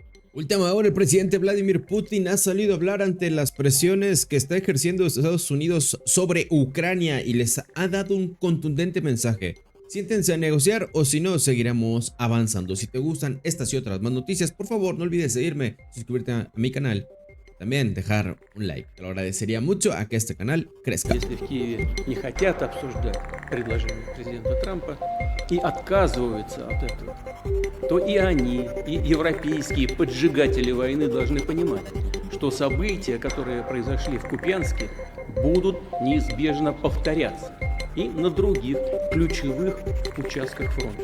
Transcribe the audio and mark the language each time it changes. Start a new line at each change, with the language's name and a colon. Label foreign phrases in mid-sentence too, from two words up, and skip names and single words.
Spanish: Última hora, el presidente Vladimir Putin ha salido a hablar ante las presiones que está ejerciendo Estados Unidos sobre Ucrania y les ha dado un contundente mensaje. Siéntense a negociar o si no, seguiremos avanzando. Si te gustan estas y otras más noticias, por favor, no olvides seguirme, suscribirte a mi canal. También dejar un like, te lo agradecería mucho a que este canal crezca.
Russian: Если в Киеве не хотят обсуждать предложение президента Трампа и отказываются от этого, то и они, и европейские поджигатели войны должны понимать, что события, которые произошли в Купянске, будут неизбежно повторяться и на других ключевых участках фронта.